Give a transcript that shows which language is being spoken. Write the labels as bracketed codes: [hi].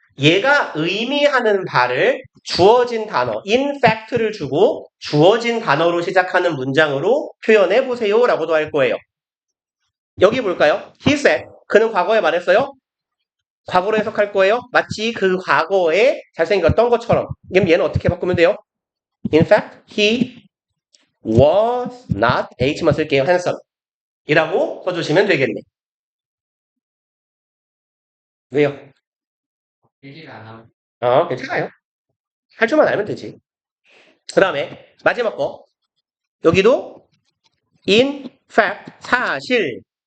[ko] 얘가 의미하는 바를 주어진 단어, in fact를 주고 주어진 단어로 시작하는 문장으로 표현해 보세요 라고도 할 거예요. 여기 볼까요? [en] He said, [ko] 그는 과거에 말했어요. 과거로 해석할 거예요. 마치 그 과거에 잘생겼던 것처럼. 그럼 얘는 어떻게 바꾸면 돼요? [en] In fact, he was not, [ko] H만 쓸게요. [en] handsome. [ko] 이라고 써주시면 되겠네. 왜요? 얘기를 안 하고. 괜찮아요. 할 줄만 알면 되지. 그 다음에 마지막 거. 여기도 in fact, 사실.